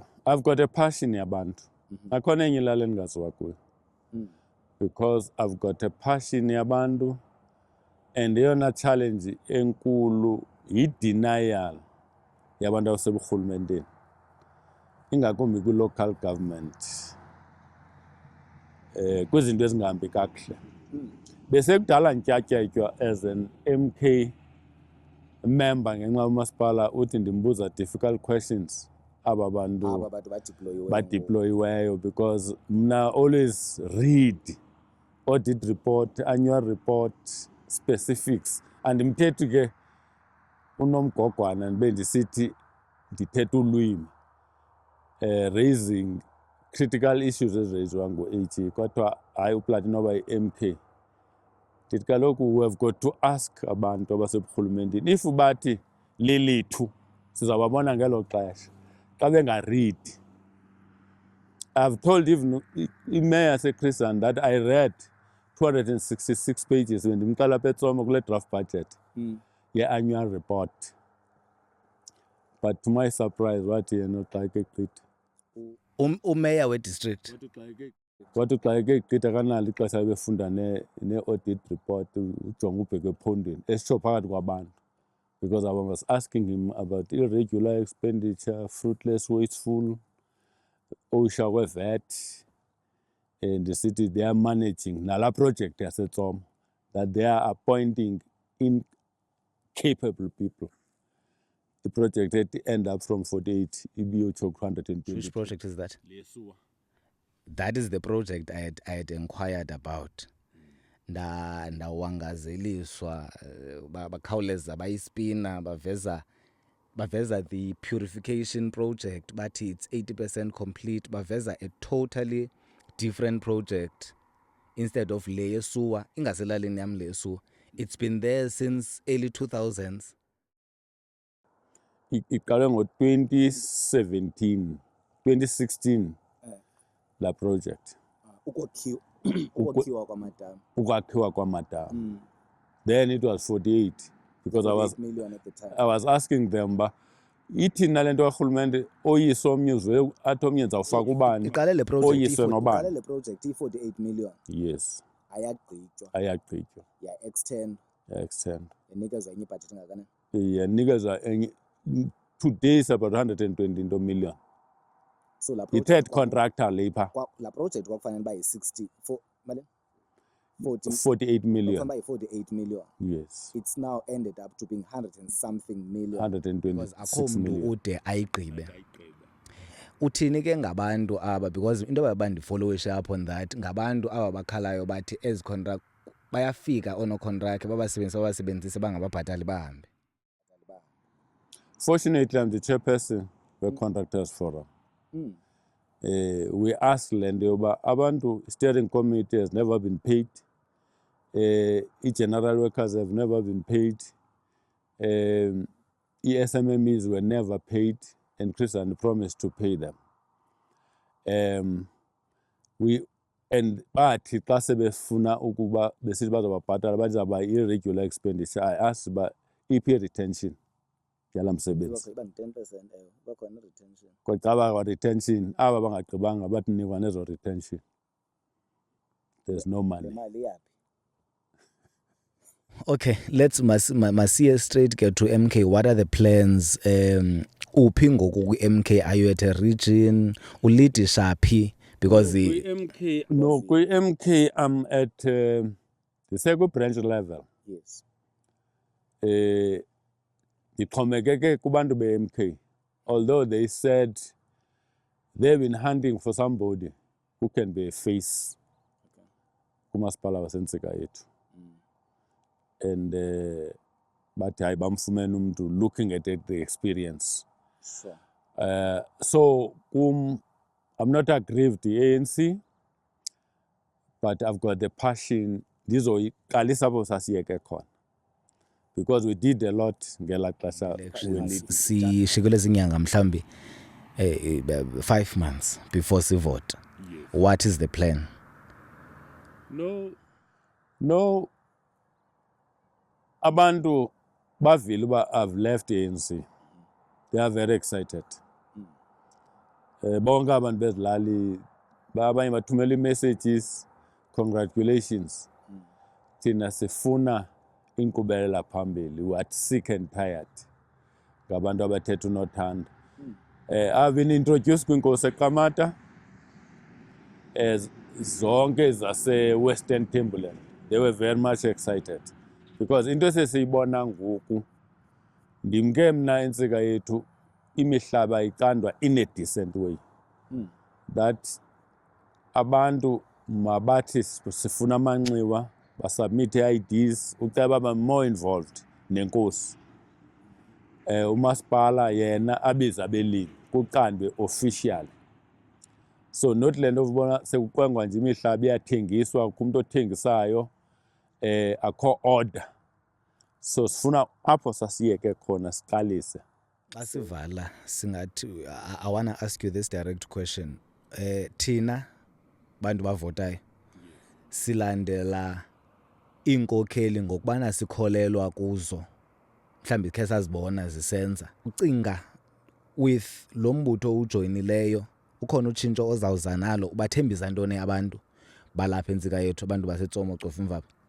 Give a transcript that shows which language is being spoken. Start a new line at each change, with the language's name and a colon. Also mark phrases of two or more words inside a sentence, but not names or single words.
English: I've got a passion yabantu.
Xhosa: Akhona enye ilali endingaziwa kuyo.
English: Because I've got a passion
Xhosa: yabantu, and eyona challenge enkulu yi-denial yabantu abaseburhulumenteni, ingakumbi kwi-
English: local government,
Xhosa: kwizinto ezingahambi kakuhle. Besekudala ntyatyatywa
English: as an MK member
Xhosa: ngenxa yomasipala uthi ndimbuza
English: difficult questions
Xhosa: aba bantu badeployiweyo,
English: because mna always read audit report, annual report, specifics.
Xhosa: Andimthethi ke unomgogwana ndibe ndisithi ndithetha ulwimi,
English: raising critical issues
Xhosa: eziraiswa ngu-AG, kodwa hayi uPlatin noba yi-MK. Ndithi kaloku
English: we have got to ask
Xhosa: abantu abaseburhulumenteni, if bathi lilithu sizawubabona ngelo xesha xa bengaridi.
English: I've told even
Xhosa: iMayor yaseChrisan
English: that I read 266 pages when
Xhosa: ndimqala apha eTsoma kule
English: draft budget ye-annual report. But to my surprise
Xhosa: wathi yena xa ekegqitha. Umeya we-district. Wathi xa ekegqitha akanalo ixesha ebefunda ne-audit report, ujonga ubheka ephondweni esitsho phakathi kwabantu.
English: Because I was asking him about irregular expenditure, fruitless, wasteful, OSHA kwe-VAT, and the city they are managing nala project yaseTsoma, that they are appointing incapable people. The project had to end up from 48 ibiyotsho 220. Which project is that? That is the project I had inquired about.
Xhosa: Ndawangazeliswa bakhawuleza bayispina baveza
English: the purification project, but it's 80% complete. Baveza a totally different project instead of
Xhosa: le yesuwa, ingaselalini yam le yesuwa.
English: It's been there since early 2000s.
Xhosa: Iqale ngo-2017, 2016 la project. Ukwakhiwa kwamadam. Ukwakhiwa kwamadam.
English: Then it was 48 because I million at the time.
Xhosa: was asking them ba ithina lento karhulumente oyiswe omnye uzwe athi omnye ndizawufaka ubani Iqale le project oyiswe nobani. Le project i-48 million.
English: Yes,
Xhosa: Ayagqitywa. ya-extend. Yanikezwa enye ibhajethi engakanani? Yanikezwa enye
English: today is about 120 million.
Xhosa: So la I-third contractor le phaa. La project kwakufanele uba yi-60 for mali.
English: 48 million. by 48 million. Yes, It's now ended up to being 100 and something million.
Xhosa: because akho 126 mntu million. ude ayigqibe. Uthini ke ngabantu aba, because into abandifollowishe
English: up on that,
Xhosa: ngabantu aba bakhalayo bathi ezi contract bayafika oonocontract babasebenzise bangababhatali bahambe.
English: Fortunately, I'm the chairperson of Contractors Forum. We asked
Xhosa: Lende yoba abantu
English: steering committee has never been paid. General workers have never been paid. SMMEs were never paid, and Chris and promised to pay them.
Xhosa: Bathi xa sebefuna ukuba besithi bazobabhatala bazawuba irregular expenditure. I asked uba iphi retention yala msebenzi. Iba 10%, bakhona retention. Kwacaba retention aba bangagqibanga bathi nikwa nezo retention.
English: There's no money.
Xhosa: Imali yaphi?
English: Okay, let's masiye straight get to MK. What are the plans?
Xhosa: Uphi ngoku ku-MK?
English: Are you at a region?
Xhosa: Ulidisha phi? Because
English: kwi-MK I'm at the second branch level. Yes.
Xhosa: Ndixhomekeke kubantu be-MK,
English: although they said they've been hunting for somebody who can be a face
Xhosa: kumasipala wasentsika yethu. And bathi hayi bamfumene umuntu
English: looking at the experience. Sure. So I'm not aggrieved the ANC, but I've got the passion.
Xhosa: Ndizoyiqalisa apho sasiyeke khona,
English: because we did a lot
Xhosa: ngela xesha. Sishikele zinyanga mhlambi 5
English: months before
Xhosa: sivote.
English: What is the plan? No,
Xhosa: abantu bavile uba
English: I've left ANC. They are very excited.
Xhosa: Bonke abantu bezilali abanye bathumela messages, congratulations. Thina sifuna inkqubela phambili.
English: We are sick and tired
Xhosa: ngabantu abathetha unothanda.
English: I've been introduced
Xhosa: kwinkosi eQamata
English: as
Xhosa: zonke zase-Western Timberland.
English: They were very much excited because
Xhosa: into esesiyibona ngoku, ndimke mna entsika yethu imihlaba icandwa
English: in a decent way.
Xhosa: That abantu mabathi sifuna amanxiwa, basubmit IDs, uceba babe
English: more involved
Xhosa: nenkosi. Umasipala yena abiza abelimi kuqandwe official. So not le nto ubona sekuqwengwa nje imihlaba iyathengiswa kumntu othengisayo, akho order. So sifuna apho sasiyeke khona siqalise. Xa sivala singathi,
English: I want to ask you this direct question.
Xhosa: Thina bantu bavotayo silandela iinkokheli ngokubana sikholelwa kuzo, mhlawumbi khe sazibona zisenza. Ucinga with lo mbutho ujoyinileyo ukhona utshintsho ozawuza nalo, ubathembisa ntoni abantu balapha entsika yethu, abantu baseTsomo Cofa Mvaba?